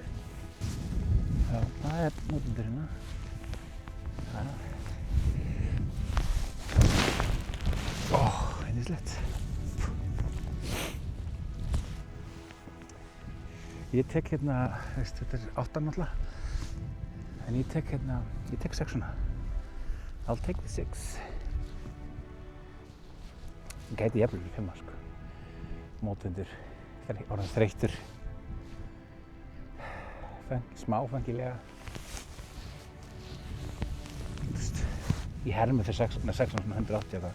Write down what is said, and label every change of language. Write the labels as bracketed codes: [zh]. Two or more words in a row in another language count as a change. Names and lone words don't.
[is] Já, það er mótvindur hérna. Yndislegt. Ég tek hérna, þetta er 8 náttúrulega. En ég tek 6-una. [en] I'll take the 6. [is] Ég gæti jafnvel í 5 sko. Mótvindur, orðinn þreyttur. Smá fengilega. Í hermi fyrir 6-una, 180 eitthvað.